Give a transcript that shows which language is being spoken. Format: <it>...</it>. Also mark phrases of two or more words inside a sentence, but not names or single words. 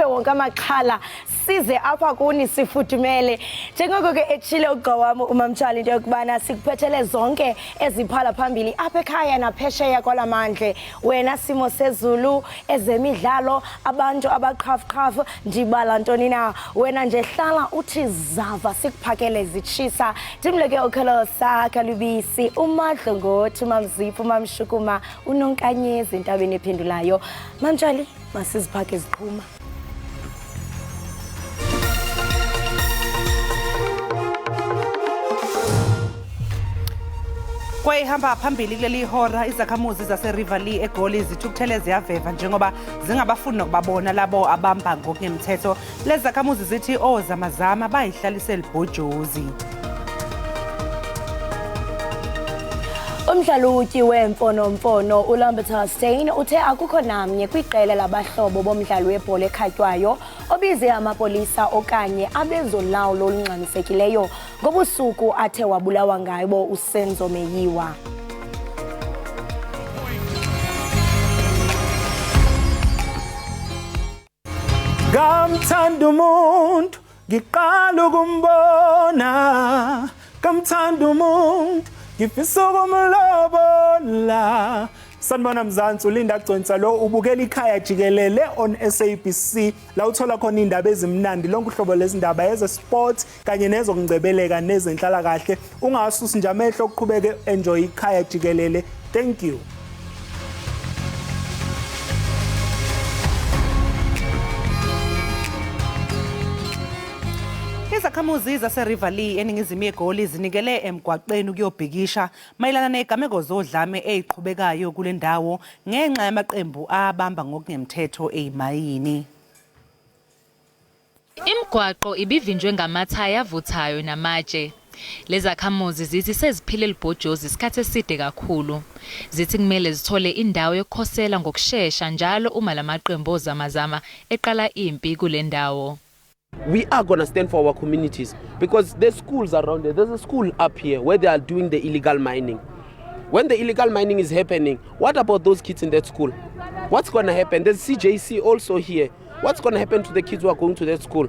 <xh>wonke amaxhala size apha kuni sifudumele njengoko ke etshile ugqa wami umamtshali into yokubana sikuphethele zonke eziphala phambili apha ekhaya naphesheya kwalamandle wena simo sezulu ezemidlalo abantu abaqhafuqhafu ndibala ntoni na wena nje hlala uthi zava sikuphakele zitshisa ndimleke okholo sakha lubisi umadlongothi umamzipho umamshukuma unonkanyezi intabeni ephendulayo mamtshali masiziphake iziqhuma</xh> <zu>kwayihamba phambili kuleli hora izakhamuzi zaseRivali eGoli zithukuthele ziyaveva njengoba zingabafuni nokubabona labo abamba ngokungemthetho lezi zakhamuzi zithi ozamazama bayihlalise libhojozi.</zu> <xh>Umdlaluki wemfonomfono uLambert Stein uthe akukho namnye kwiqela labahlobo bomdlalo webhola ekhatywayo obize amapolisa okanye abezolawulo olungxamisekileyo ngobusuku athe wabulawa ngabo uSenzo Meyiwa.</xh> <zu>Kamthanda umuntu ngiqala ukumbona kamthanda umuntu ngifisa ukumlobola. Sanibona Mzansi ulinda Gconsa lo ubukela ikhaya Jikelele on SABC la uthola khona indaba ezimnandi lonke uhlobo lezindaba eze sports kanye nezokungcebeleka nezenhlala kahle ungasusi nje amehlo ukuqhubeke enjoy ikhaya Jikelele.</zu> <en>Thank you.</en> <zu>Izakhamuzi zaseRivali eningizimu yeGoli zinikele emgwaqeni ukuyobhikisha mayelana negameko zodlame eziqhubekayo kule ndawo ngenxa yamaqembu abamba ngokungemthetho ezimayini. Imigwaqo ibivinjwe ngamathaya avuthayo namatshe. Lezakhamuzi zithi seziphile libhojozi isikhathi eside kakhulu. Zithi kumele zithole indawo yokukhosela ngokusheshsha njalo uma lamaqembu ozamazama eqala impi kule ndawo.</zu> <en>We are going to stand for our communities because there's schools around there. There's a school up here where they are doing the illegal mining. When the illegal mining is happening, what about those kids in that school? What's going to happen? There's CJC also here. What's going to happen to the kids who are going to that school?</en>